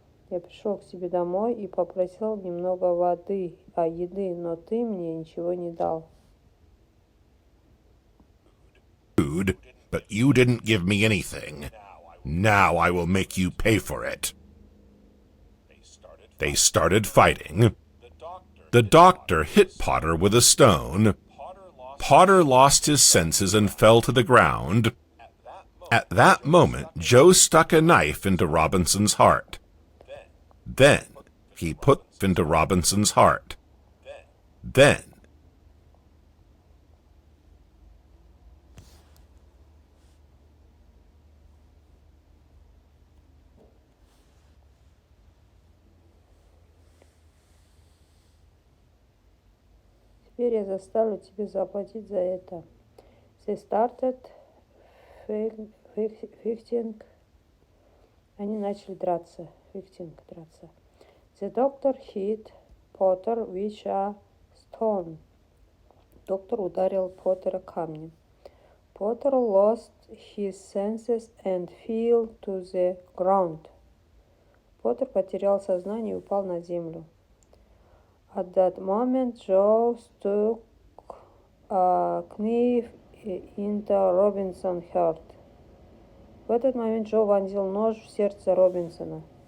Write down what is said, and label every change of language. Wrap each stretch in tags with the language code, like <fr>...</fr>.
<ru>Я пришел к тебе домой и попросил немного еды, но ты мне ничего не дал.</ru> <en>Food, but you didn't give me anything. Now I will make you pay for it. They started fighting. The doctor hit Potter with a stone. Potter lost his senses and fell to the ground. At that moment, Joe stuck a knife into Robinson's heart. Then he put into Robinson's heart. Then</en> <ru>Теперь я заставлю тебя заплатить за это.</ru> <en>They started fighting.</en> <ru>Они начали драться. Драться.</ru> <en>The doctor hit Potter with a stone.</en> <ru>Доктор ударил Поттера камнем.</ru> <en>Potter lost his senses and fell to the ground.</en> <ru>Поттер потерял сознание и упал на землю.</ru> <en>At that moment, Joe stuck a knife into Robinson's heart.</en> <ru>В этот момент Джо вонзил нож в сердце Робинсона.</ru>